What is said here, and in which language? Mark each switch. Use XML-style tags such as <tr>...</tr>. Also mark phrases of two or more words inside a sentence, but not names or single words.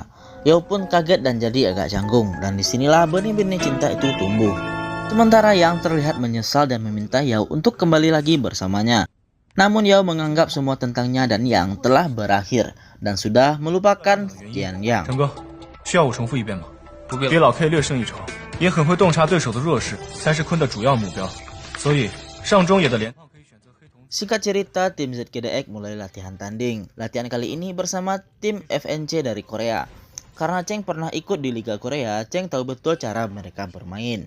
<id>Yao pun kaget dan jadi agak canggung. Dan disinilah benih-benih cinta itu tumbuh. Sementara Yang terlihat menyesal dan meminta Yao untuk kembali lagi bersamanya. Namun Yao menganggap semua tentangnya dan Yang telah berakhir dan sudah melupakan Jian Yang.</id> <zh>陈哥，需要我重复一遍吗？不必了。比老 K 略胜一筹，也很会洞察对手的弱势，才是坤的主要目标。所以上中野的连套可以选择黑瞳。</zh> <id>Singkat cerita, tim ZKDX mulai latihan tanding. Latihan kali ini bersama tim FNC dari Korea. Karena Cheng pernah ikut di Liga Korea, Cheng tahu betul cara mereka bermain.</id>